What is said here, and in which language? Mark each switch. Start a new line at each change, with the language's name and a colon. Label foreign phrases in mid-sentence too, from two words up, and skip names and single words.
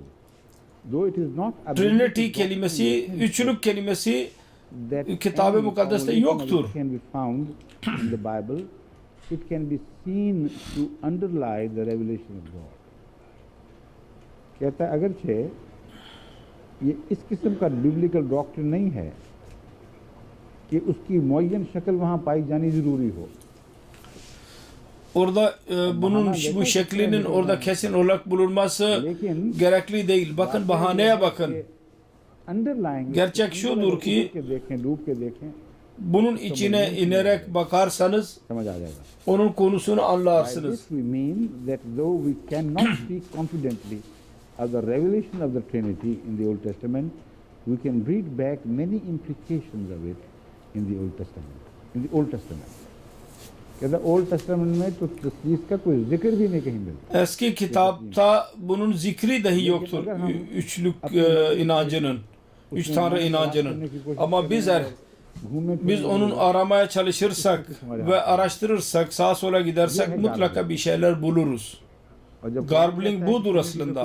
Turkish: Trinity kelimesi, üçlük kelimesi Kitab-ı Mukaddes'te yoktur.
English: It can be seen to underlie the revelation of God.
Urdu: کہتا ہے اگرچہ یہ اس قسم کا
English: biblical doctrine
Urdu: نہیں ہے کہ اس کی معین شکل وہاں پائی جانی ضروری ہو.
Turkish: Orada bunun bu şeklinin orada kesin olarak bulunması gerekli değil. Bakın bahaneye bakın. Gerçek şudur ki Bunun içine inerek bakarsanız
Urdu: سمجھ آ جائے گا.
Turkish: onun konusunu
English: By
Turkish: anlarsınız.
English: this we mean that though we cannot speak confidently of the revelation of the Trinity in the Old Testament, we can read back many implications of it in the Old Testament. In the Old Testament.
Urdu: کہتا
English: Old Testament
Urdu: میں تو اس کا کوئی ذکر بھی نہیں کہیں ملتا.
Turkish: Eski kitapta bunun zikri dahi yoktur. Üçlük inancının, üç tanrı inancının. Ama biz onun aramaya çalışırsak ve araştırırsak, sağa sola gidersek mutlaka bir şeyler buluruz. Garbling budur aslında.